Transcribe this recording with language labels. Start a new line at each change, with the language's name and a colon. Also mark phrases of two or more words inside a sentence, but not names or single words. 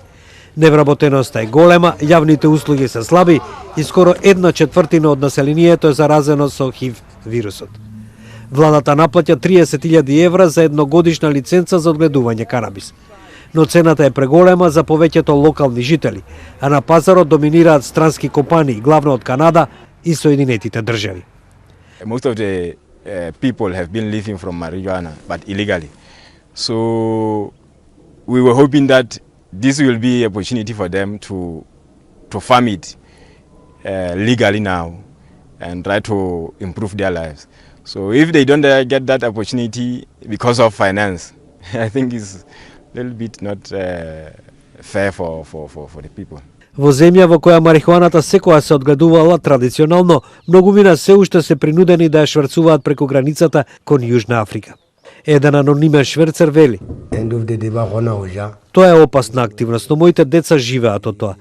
Macedonian: Невработеноста е голема, јавните услуги се слаби и скоро 1/4 од населението е заразено со ХИВ вирусот. Владата наплаќа €30.000 евра за едногодишна лиценца за одгледување канабис. Но цената е преголема за повеќето локални жители, а на пазарот доминираат странски компании, главно од Канада и Соединетите држави.
English: Most of the people have been living from marijuana, but illegally. So we were hoping that this will be an opportunity for them to farm it legally now and try to improve their lives. So if they don't get that opportunity because of finance, I think it's little bit not fair for the people.
Macedonian: Во земја во која марихуаната секоја се одгледувала традиционално, многумина се уште се принудени да ја шверцуваат преку границата кон Јужна Африка. Еден анонимен шверцер вели: "Тоа е опасна активност, но моите деца живеат од тоа.